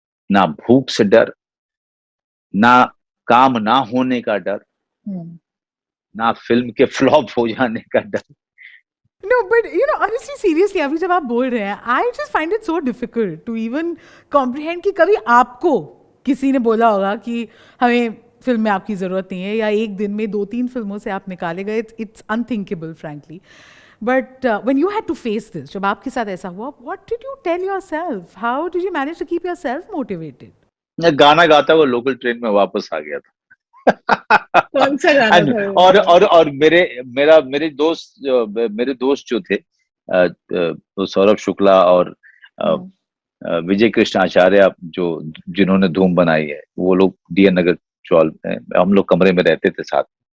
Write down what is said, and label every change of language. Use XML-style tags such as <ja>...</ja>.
<hi>ना भूख से डर, ना काम ना होने का डर, ना फिल्म के फ्लॉप हो जाने का डर।</hi> <en>No, but you know, honestly, seriously,</en> <hi>अभी जब आप बोल रहे हैं,</hi> <en>I just find it so difficult to even comprehend</en> <hi>कि कभी आपको किसी ने बोला होगा कि हमें फिल्म में आपकी ज़रूरत नहीं है, या एक दिन में 2-3 फिल्मों से आप निकाले गए.</hi> <en>It's unthinkable, frankly. But when you had to face this,</en> <hi>जब आपके साथ ऐसा हुआ,</hi> <en>what did you tell yourself? How did you manage to keep yourself motivated?</en> <hi>मैं गाना गाता हुआ लोकल ट्रेन में वापस आ गया था। कौन सा गाना था? और मेरे दोस्त जो थे, तो सौरभ शुक्ला और विजय कृष्ण आचार्य, जो जिन्होंने धूम बनाई है, वो लोग डीएन नगर चौल हम लोग कमरे में रहते थे साथ।</hi>